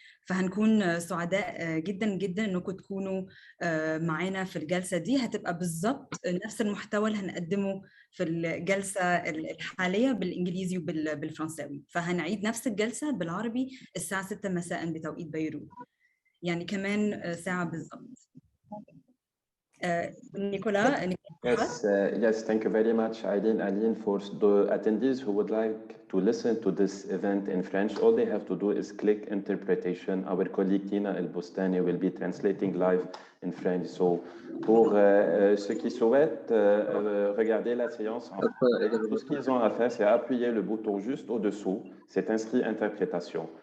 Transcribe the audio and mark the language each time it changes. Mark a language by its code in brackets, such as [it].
[ar] فهنكون سعداء جدا جدا انكم تكونوا معانا في الجلسة دي. هتبقى بالظبط نفس المحتوى اللي هنقدمه في الجلسة الحالية بالإنجليزي وبالفرنساوي. فهنعيد نفس الجلسة بالعربي الساعة 6 مساء بتوقيت بيروت، يعني كمان ساعة بالظبط. [en] Nicolas. Yes, thank you very much, Aline. For the attendees who would like to listen to this event in French, all they have to do is click interpretation. Our colleague Tina El Boustani will be translating live in French. [fr] So, pour ceux qui souhaitent regarder la séance, tout ce qu'ils ont à faire, c'est appuyer le bouton juste au-dessous. C'est inscrit interprétation.